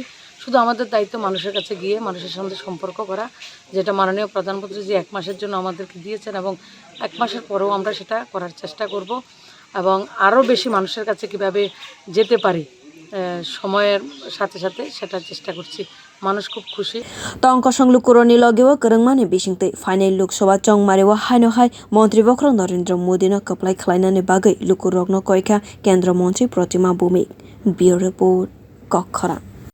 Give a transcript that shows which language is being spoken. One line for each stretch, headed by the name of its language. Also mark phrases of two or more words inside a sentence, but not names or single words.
Bangla: শুধু আমাদের দায়িত্ব মানুষের কাছে গিয়ে মানুষের সঙ্গে সম্পর্ক করা, যেটা মাননীয় প্রধানমন্ত্রী যে 1 মাসের জন্য আমাদেরকে দিয়েছেন এবং 1 মাসের পরেও আমরা সেটা করার চেষ্টা করব এবং আরও বেশি মানুষের কাছে কিভাবে যেতে পারি সময়ের সাথে সাথে সেটার চেষ্টা করছি। মানুষ খুব খুশি।
Kok Borok: Tongkosong lukoroni logewo kerengmani bisingtei final loksawa chongmarewo haino hai montri bokhorok Narendra Modi no kaplai khwlainani bagai lukorok no koika kendra montri Pratima Bhowmik.
English: Bureau report
Kok Borok: bokhorok.